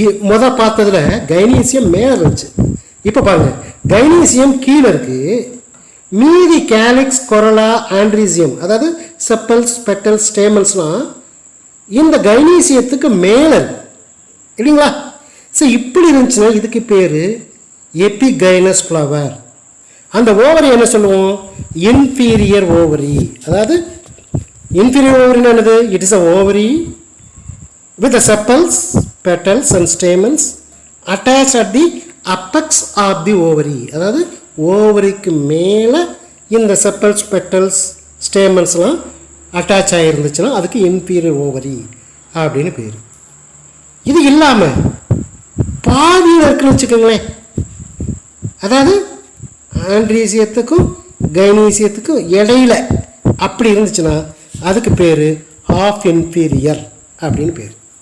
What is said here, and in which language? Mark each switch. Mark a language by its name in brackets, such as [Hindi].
[Tamil] முதல் பார்த்ததில் கைனீசியம் மேலே இருந்துச்சு. இப்போ பாருங்கள், கைனீசியம் கீழே இருக்குது, மீதி கேலிக்ஸ், கொரலா, ஆண்ட்ரீசியம் அதாவது செப்பல்ஸ், பெட்டல்ஸ், ஸ்டேமல்ஸ்லாம் இந்த கைனீசியத்துக்கு மேலே இருக்கு இல்லைங்களா? ஸோ இப்படி இருந்துச்சுன்னா இதுக்கு பேர் எபிகைனஸ் ஃப்ளவர். அந்த ஓவரி என்ன சொல்லுவோம்? Inferior ovary. அதாவது inferior ovary என்னது? [English] It is a ovary with the sepals, petals and stamens attached at the apex of the ovary. [Tamil] அதாவது ஓவரிக்கு மேலே இந்த செப்பல்ஸ், பெட்டல்ஸ், ஸ்டேமன்ஸ்லாம் அட்டாச் ஆகிருந்துச்சுன்னா அதுக்கு inferior ovary அப்படின்னு பேர். இது இல்லாமல் பாதியில் இருக்குன்னு வச்சுக்கோங்களேன். அதாவது ஆண்ட்ரீசியத்துக்கும் கைனீசியத்துக்கும் இடையில அப்படி இருந்துச்சுன்னா அதுக்கு பேர் ஹாஃப் இன்ஃபீரியர் அப்படின்னு பேர்.